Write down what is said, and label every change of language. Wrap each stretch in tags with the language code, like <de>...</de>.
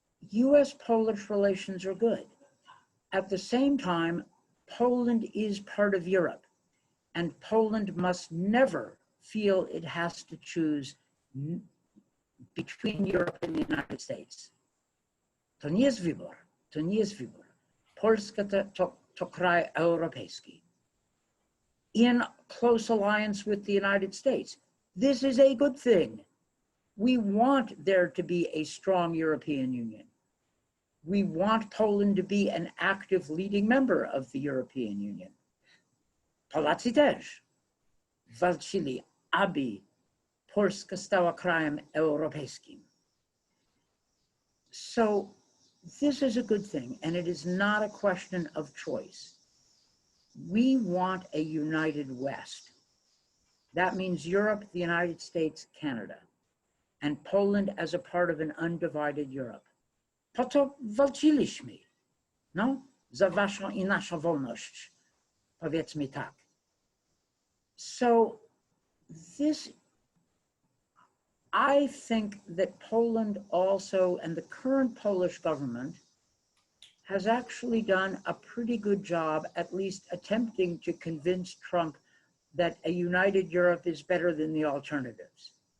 <en>US-Polish relations are good. At the same time, Poland is part of Europe, and Poland must never feel it has to choose between Europe and the United States.</en> <pl>To nie jest wybór, to nie jest wybór. Polska to kraj europejski.</pl> <en>In close alliance with the United States. This is a good thing. We want there to be a strong European Union. We want Poland to be an active leading member of the European Union.</en> <pl>Polacy też walczyli, aby Polska stała krajem europejskim.</pl> <en>So this is a good thing, and it is not a question of choice. We want a united West. That means Europe, the United States, Canada, and Poland as a part of an undivided Europe.</en> <pl>Po to walczyliśmy, no, za waszą i naszą wolność, powiedzmy tak.</pl> <en>So this, I think that Poland also, and the current Polish government, has actually done a pretty good job, at least attempting to convince Trump that a united Europe is better than the alternatives.</en>